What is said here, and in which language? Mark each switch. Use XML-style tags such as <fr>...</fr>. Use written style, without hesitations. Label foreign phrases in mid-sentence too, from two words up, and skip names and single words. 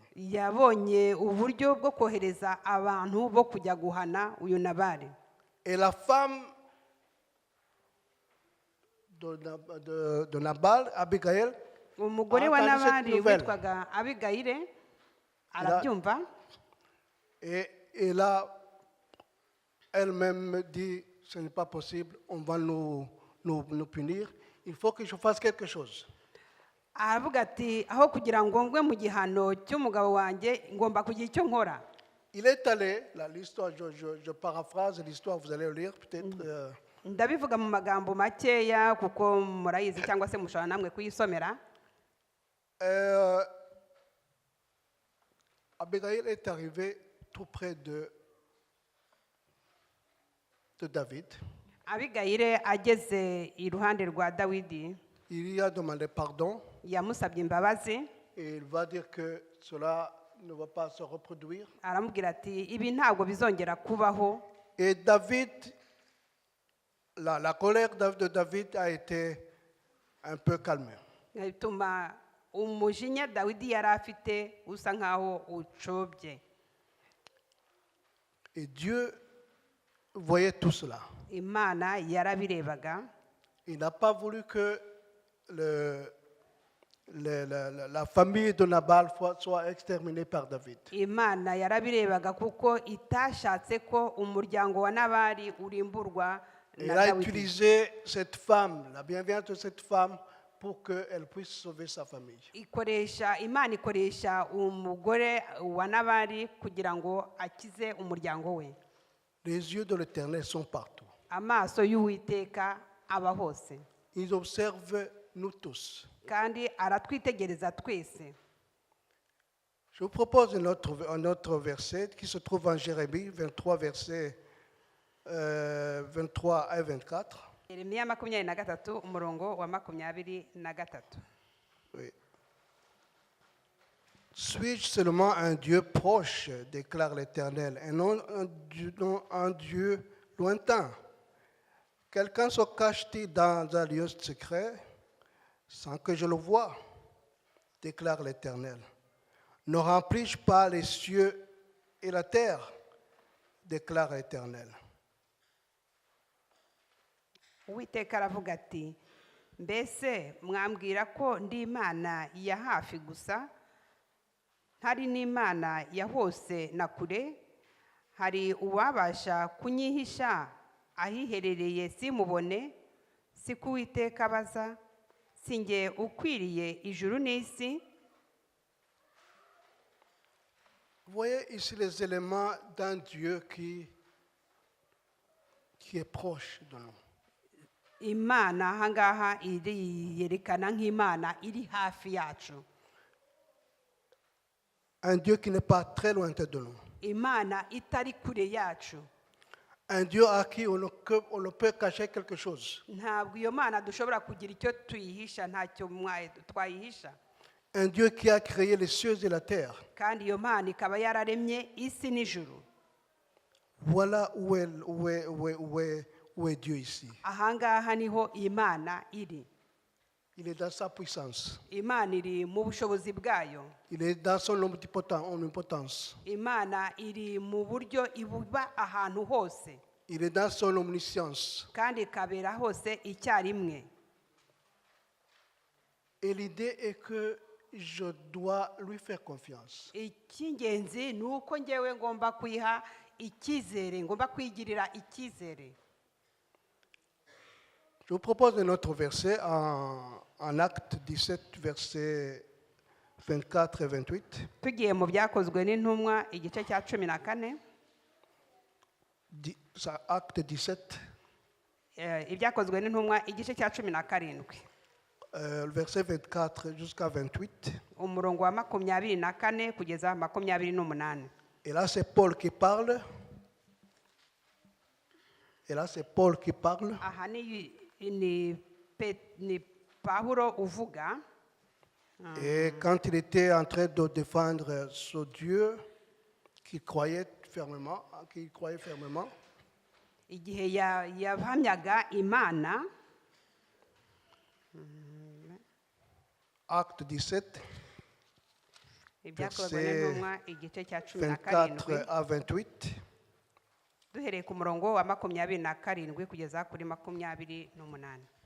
<rw>Yabonye uburyo bwo kohereza abantu bo kujya guhana uyu Nabale.</rw> <fr>Et la femme de Nabal, Abigail,</fr> <rw>Umugore wa Nabali witwaga Abigayire arabyumva.</rw> <fr>Et elle a elle-même dit, ce n'est pas possible, on va nous punir, il faut que je fasse quelque chose.</fr> <rw>Aravuga ati aho kugira ngo ngwe mu gihano cy'umugabo wanjye ngomba kugira icyo nkora.</rw> <fr>Il est allé, l'histoire, je paraphrase l'histoire, vous allez le lire peut-être.</fr> <rw>Ndabivuga mu magambo makeya kuko murayizi cyangwa se mushobora namwe kuyisomera.</rw> <fr>Abigail est arrivé tout près de David.</fr> <rw>Abigayire ageze iruhande rwa Dawidi.</rw> <fr>Il lui a demandé pardon.</fr> <rw>yamusabye imbabazi</rw> <fr>et il va dire que cela ne va pas se reproduire.</fr> <rw>aramubwira ati ibi ntabwo bizongera kubaho.</rw> <fr>Et David, la colère de David a été un peu calmée.</fr> <rw>bituma umujinya dawidi yari afite usa nkaho ucobye.</rw> <fr>Et Dieu voyait tout cela.</fr> <rw>Imana yarabirebaga.</rw> <fr>Il n'a pas voulu que la famille de Nabal soit exterminée par David.</fr> <rw>Imana yarabirebaga kuko itashatse ko umuryango wa Nabali urimburwa</rw> <fr>Il</fr> <rw>na</rw> <fr>a</fr> <rw>Dawidi.</rw> <fr>utilisé cette femme, la bienveillance de cette femme, pour qu'elle puisse sauver sa famille.</fr> <rw>Imana ikoresha umugore wa Nabali kugira ngo akize umuryango we.</rw> <fr>Les yeux de l'Éternel sont partout.</fr> <rw>Amaso y'Uwiteka aba hose</rw> <fr>Ils observent nous tous.</fr> <rw>kandi aratwitegereza twese.</rw> <fr>Je vous propose un autre verset qui se trouve en Jérémie 23, versets 23 à 24.</fr> <rw>Yeremiya 23 umurongo wa 23.</rw> <fr>Oui. Suis-je seulement un Dieu proche, déclare l'Éternel, et non un Dieu lointain? Quelqu'un se cache-t-il dans un lieu secret sans que je le voie, déclare l'Éternel. Ne remplis-je pas les cieux et la terre, déclare l'Éternel.</fr> <rw>Uwiteka aravuga ati mbese mwambwira ko ndi Imana ya hafi gusa ntari n'Imana ya hose na kure? Hari uwabasha kunyihisha ahiherereye simubone? Si ko Uwiteka abaza? Si nge ukwiriye ijuru n'isi?</rw> <fr>Vous voyez ici les éléments d'un Dieu qui est proche de nous.</fr> <rw>Imana ahangaha yerekana nk'Imana iri hafi yacu.</rw> <fr>Un Dieu qui n'est pas très lointain de nous.</fr> <rw>Imana itari kure yacu.</rw> <fr>Un Dieu à qui on ne peut cacher quelque chose.</fr> <rw>Ntabwo iyo Mana dushobora kugira icyo tuyihisha, ntacyo twayihisha.</rw> <fr>Un Dieu qui a créé les cieux et la terre.</fr> <rw>Kandi iyo Mana ikaba yararemye isi n'ijuru.</rw> <fr>Voilà où est Dieu ici.</fr> <rw>Ahangaha niho Imana iri.</rw> <fr>Il est dans sa puissance.</fr> <rw>Imana iri mu bushobozi bwayo.</rw> <fr>Il est dans son omnipotence.</fr> <rw>Imana iri mu buryo ibuba ahantu hose.</rw> <fr>Il est dans son omniscience.</fr> <rw>Kandi ikabera hose icyarimwe.</rw> <fr>Et l'idée est que je dois lui faire confiance.</fr> <rw>Icy'ingenzi ni uko ngewe ngomba kwiha icyizere, ngomba kwigirira icyizere.</rw> <fr>Je vous propose un autre verset en Acte 17, versets 24 et 28.</fr> <rw>Tugiye mu byakozwe n'intumwa igice cya 14.</rw> <fr>Acte 17.</fr> <rw>Ibyakozwe n'intumwa igice cya 17.</rw> <fr>Verset 24 jusqu'à 28.</fr> <rw>Umurongo wa 24 kugeza 28.</rw> <fr>Et là, c'est Paul qui parle.</fr> <rw>Aha ni Paulo uvuga.</rw> <fr>Et quand il était en train de défendre ce Dieu qu'il croyait fermement,</fr> <rw>igihe yahamyaga Imana.</rw> <fr>Acte 17,</fr> <rw>Ibyakozwe n'intumwa igice cya</rw> <fr>24 à 28.</fr> <rw>Duhereye ku murongo wa 27 kugeza kuri 28.</rw>